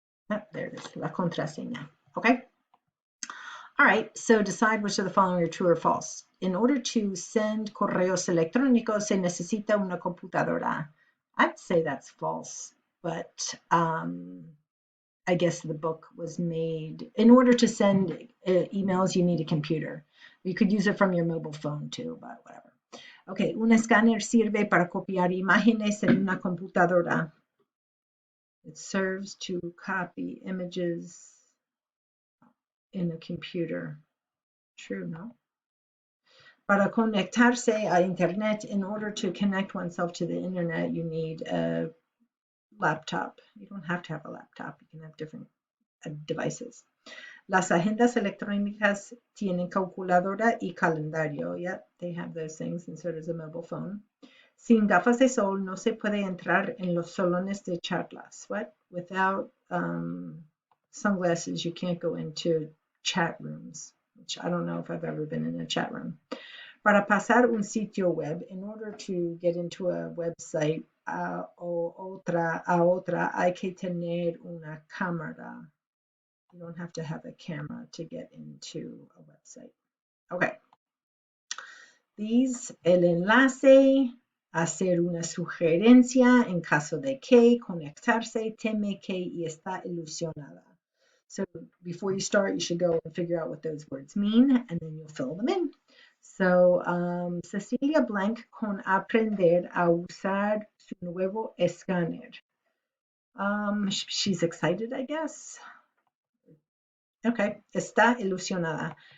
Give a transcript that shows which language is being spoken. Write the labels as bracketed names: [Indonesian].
[English] Oh, there it is, [Spanish] la contraseña. [English] Okay. All right, so decide which of the following are true or false. In order to send [Spanish] correos electrónicos, se necesita una computadora. [English] I'd say that's false, but I guess the book was made. In order to send emails, you need a computer. You could use it from your mobile phone too, but whatever. [Spanish] Okay, un escáner sirve para copiar imágenes en una computadora. [English] It serves to copy images in a computer. True, no? [Spanish] Para conectarse a Internet, [English] in order to connect oneself to the Internet, you need a laptop. You don't have to have a laptop. You can have different devices. [Spanish] Las agendas electrónicas tienen calculadora y calendario. [English] Yep, they have those things, and so does a mobile phone. [Spanish] Sin gafas de sol no se puede entrar en los salones de charlas. [English] What? Without sunglasses, you can't go into chat rooms, which I don't know if I've ever been in a chat room. [Spanish] Para pasar un sitio web, [English] in order to get into a website [Spanish] a otra, hay que tener una cámara. [English] You don't have to have a camera to get into a website. Okay. [Spanish] These, el enlace, hacer una sugerencia en caso de que, conectarse, teme que, y está ilusionada. [English] So before you start, you should go and figure out what those words mean, and then you'll fill them in. [Spanish] So, Cecilia Blank con aprender a usar su nuevo escáner. [English] She's excited, I guess. Okay, [Spanish] está ilusionada.